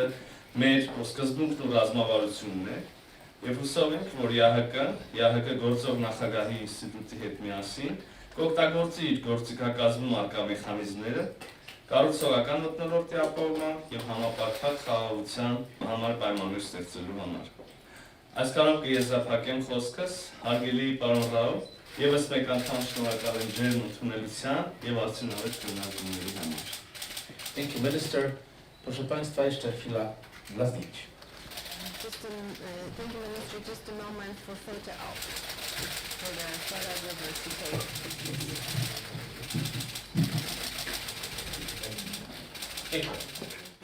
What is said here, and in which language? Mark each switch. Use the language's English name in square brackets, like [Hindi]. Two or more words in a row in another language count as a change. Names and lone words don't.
[Armenian] մեր սկզբունքն ու ռազմավարությունն է եւ հուսով ենք, որ ԵԱՀԿ գործող նախագահի ինստիտուտի հետ միասին կօգտագործի իր գործիքակազմում առկա մեխանիզմները կառուցողական մթնոլորտի ապահովման եւ համապարփակ խաղաղության համար պայմաններ ստեղծելու համար։ Այսքանով կեզրափակեմ խոսքս, հարգելի պարոն Ռաու, Եվս մեկ անգամ շնորհակալ եմ ջերմ ընդունելության եւ արդյունավետ քննարկումների համար։ [English] Thank you, Minister. [Polish] Proszę Państwa, jeszcze chwila dla zdjęć. [English] Thank you, Minister. Just a moment for photo op for the photo diversity. [Polish] Dziękuję.